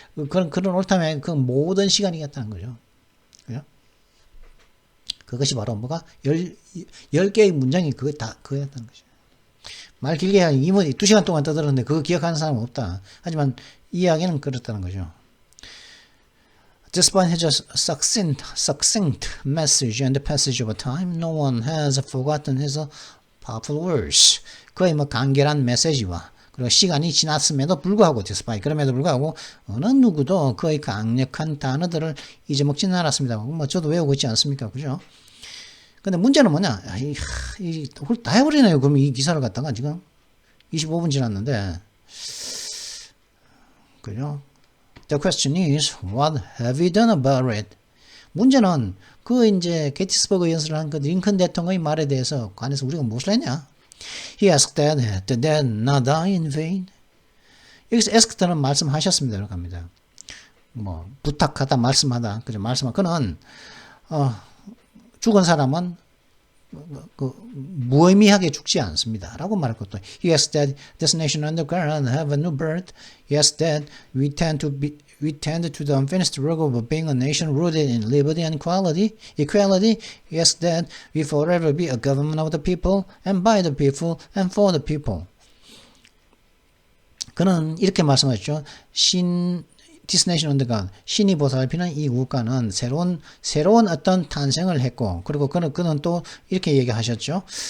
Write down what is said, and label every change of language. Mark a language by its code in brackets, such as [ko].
[ko] 그런 all time의 그 모든 시간이겠다는 거죠. 그죠? 그것이 바로 뭐가 10개의 문장이 그거였다는 거죠. 말 길게 한 2시간 동안 떠들었는데 그거 기억하는 사람은 없다. 하지만 이야기는 그렇다는 거죠. [en] Despite his succinct message and the passage of time, no one has forgotten his powerful words. [ko] 그의 간결한 메시지와 그리고 시간이 지났음에도 불구하고 despite 그럼에도 불구하고 어느 누구도 그의 강력한 단어들을 잊어먹지는 않았습니다. 저도 외우고 있지 않습니까? 그죠? 근데 문제는 뭐냐? 다 해버리네요. 그럼 이 기사를 갖다가 지금 25분 지났는데, 그죠? [en] The question is, what have you done about it? [ko] 문제는 이제 게티스버그 연설을 한 그 링컨 대통령의 말에 대해서 관해서 우리가 무엇을 했냐? [en] He asked that the dead not die in vain. [ko] 여기서 asked는 말씀하셨습니다. 이렇게 합니다. 부탁하다, 말씀하다, 그죠? 그는 죽은 사람은 무의미하게 죽지 않습니다. 라고 말할 것도. [en] He asked that this nation underground have a new birth. He asked that we tend to the unfinished work of being a nation rooted in liberty and equality. He asked that we forever be a government of the people and by the people and for the people. [ko] 그는 이렇게 말씀하셨죠. [en] This nation underground, [ko] 신이 보살피는 이 국가는 새로운 어떤 탄생을 했고, 그리고 그는 또 이렇게 얘기하셨죠.